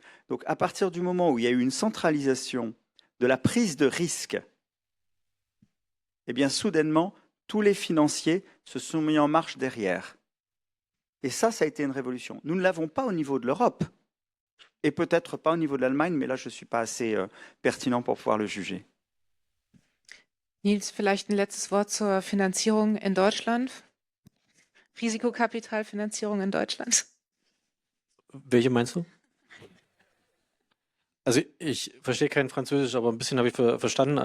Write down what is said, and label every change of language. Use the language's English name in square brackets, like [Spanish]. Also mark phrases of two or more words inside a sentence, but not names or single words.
[French] Donc à partir du moment où il y a eu une centralisation de la prise de risque, eh bien soudainement, tous les financiers se sont mis en marche derrière. Et ça a été une révolution. Nous ne l'avons pas au niveau de l'Europe, et peut-être pas au niveau de l'Allemagne, mais là je ne suis pas assez pertinent pour pouvoir le juger. [German] Nils, vielleicht ein letztes Wort zur Finanzierung in Deutschland. Risikokapitalfinanzierung in Deutschland. Welche meinst du? Also ich verstehe kein Französisch, aber ein bisschen habe ich verstanden.